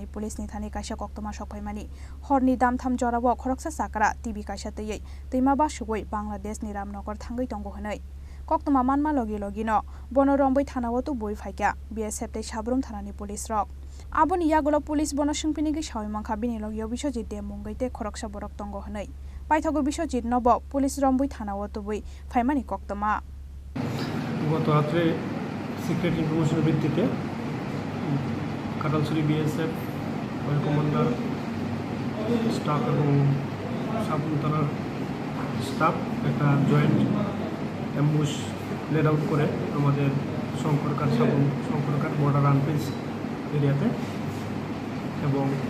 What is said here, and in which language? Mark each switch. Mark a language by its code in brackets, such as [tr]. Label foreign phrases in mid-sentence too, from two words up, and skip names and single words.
[trp] Police ni thani kaisa koktoma sokpaimani horni damtham jorabo khoroksa sakra TV kaisa tei teima basugoi Bangladesh ni Ramnagar thangoi tongo hanai koktoma manma logi no bono romboi thanao tu boi phaika BSF te Shabrum Thanani Police rok aboni yagulo police bono singpini gi shawi mangka bini logi bisojit de mungai te khoroksa borok tongo hanai paithago bisojit nobo police romboi thanao tu boi phaimani koktoma [bn] গত রাত্রে [en] secret informationer [bn] ভিত্তিতে কাটালছড়ি বিএসএফ [en] commander staff [bn] এবং সাবরুম থানার স্টাফ একটা [en] joint ambush laid out [bn] করে আমাদের শঙ্করঘাট বর্ডার [en] unfence areate [bn] এবং